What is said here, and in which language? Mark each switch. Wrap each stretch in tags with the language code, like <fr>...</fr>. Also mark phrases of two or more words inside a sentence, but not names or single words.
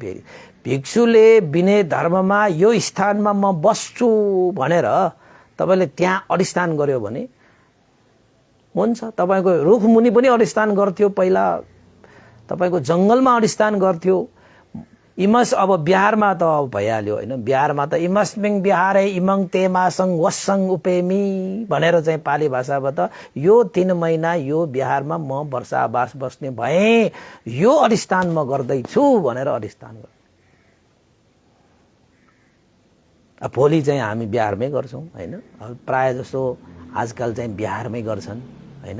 <ne>फेरि भिक्षुले विनय धर्ममा यो स्थानमा म बस्छु भनेर तपाईले त्यहाँ अधिष्ठान गर्यो भने हुन्छ। तपाईको रुखमुनि पनि अधिष्ठान गर्थ्यो, पहिला तपाईको जंगलमा अधिष्ठान गर्थ्यो। इमस अब बिहारमा त भइहाल्यो हैन। बिहारमा त</ne> <pi>इमस्मिङ बिहारे इमङ तेमासङ वसङ उपेमी</pi> <ne>भनेर चाहिँ पाली भाषाबाट यो 3 महिना यो बिहारमा म वर्षावास बस्ने भए, यो अधिष्ठान म गर्दैछु भनेर अधिष्ठान गर्छ। अब भोलि चाहिँ हामी बिहारमै गर्छौं हैन। अब प्राय जसो आजकल चाहिँ बिहारमै गर्छन् हैन।</ne>